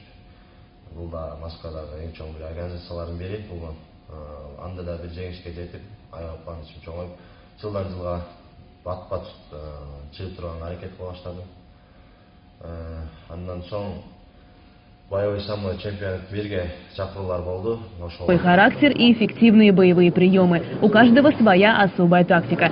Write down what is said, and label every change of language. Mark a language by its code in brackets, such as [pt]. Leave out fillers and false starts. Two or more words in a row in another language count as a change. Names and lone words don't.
[ky] Бул да Москвадагы эң чоң бир организациялардын бири болгон. Анда да бир жеңишке жетип, аябай кубанычым чоңоюп, жылдан жылга бат-бат чыгып турган аракет кыла баштадым. Андан соң [ru] боевой самбо чемпионат мирге [ky] чакыруулар болду. [ru] Свой характер и эффективные боевые приемы. У каждого своя особая тактика.